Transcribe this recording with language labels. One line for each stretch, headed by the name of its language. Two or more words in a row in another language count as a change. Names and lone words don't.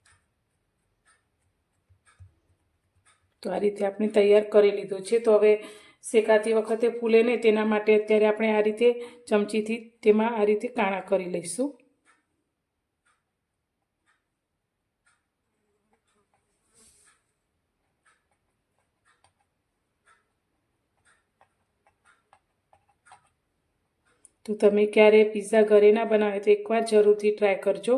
Gujarati: તો આ રીતે આપણે તૈયાર કરી લીધું છે। તો હવે શેકાતી વખતે ફૂલે નહીં તેના માટે અત્યારે આપણે આ રીતે ચમચીથી તેમાં આ રીતે કાણા કરી લઈશું. તો તમે ક્યારે પિઝા ઘરે ના બનાવે તો એકવાર જરૂરથી ટ્રાય કરજો.